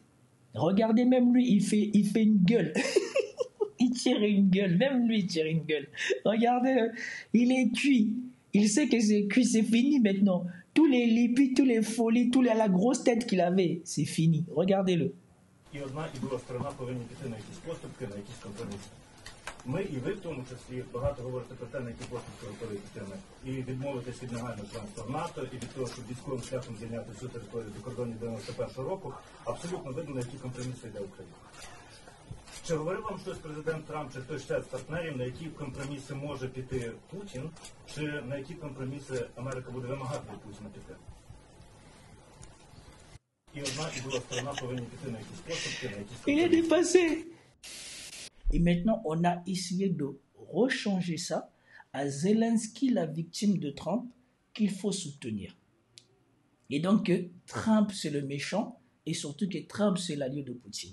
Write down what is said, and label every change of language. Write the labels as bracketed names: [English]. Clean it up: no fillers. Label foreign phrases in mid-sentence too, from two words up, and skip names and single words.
[French] Regardez, même lui, il fait une gueule. Il tire une gueule, même lui il tire une gueule. Regardez, il est cuit. Il sait que c'est cuit, c'est fini maintenant. Tous les lippies, tous les folies, la grosse tête qu'il avait, c'est fini. Regardez-le. [Ukrainian] І одна, і друга сторона повинні піти на якісь поступки, на якісь компроміси. Ми і ви в тому числі багато говорите про те, на які поступки готові піти ми. І відмовитись від негайного членства в НАТО, і від того, щоб військовим шляхом звільняти всю територію до кордонів 91-го року, абсолютно видно, на які компроміси йде Україна. Чи говорив вам щось президент Трамп, чи хтось ще з партнерів, на які компроміси може піти Путін, чи на які компроміси Америка буде вимагати від Путіна піти? [French] Il est dépassé. Et maintenant, on a essayé de rechanger ça à Zelensky, la victime de Trump, qu'il faut soutenir. Et donc, Trump, c'est le méchant, et surtout que Trump, c'est l'allié de Poutine.